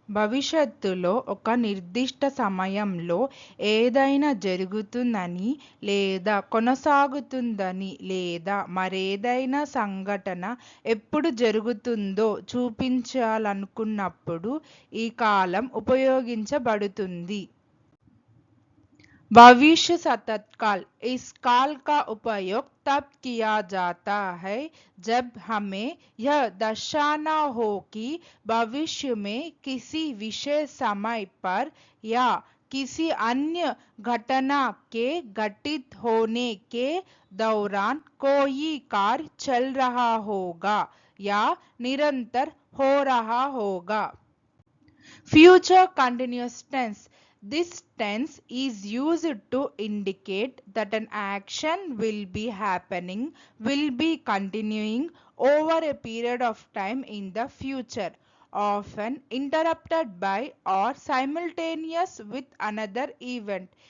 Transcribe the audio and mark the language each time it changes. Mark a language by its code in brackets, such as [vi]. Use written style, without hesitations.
[te] భవిష్యత్తులో ఒక నిర్దిష్ట సమయంలో ఏదైనా జరుగుతుందని లేదా కొనసాగుతుందని లేదా మరేదైనా సంఘటన ఎప్పుడు జరుగుతుందో చూపించాలనుకున్నప్పుడు ఈ కాలం ఉపయోగించబడుతుంది. [hi] भविष्य सततकाल। इस काल का उपयोग तब किया जाता है जब हमें यह दर्शाना हो कि भविष्य में किसी विशेष समय पर या किसी अन्य घटना के घटित होने के दौरान कोई कार्य चल रहा होगा या निरंतर हो रहा होगा। [en] Future continuous tense. This tense is used to indicate that an action will be happening, will be continuing over a period of time in the future, often interrupted by or simultaneous with another event.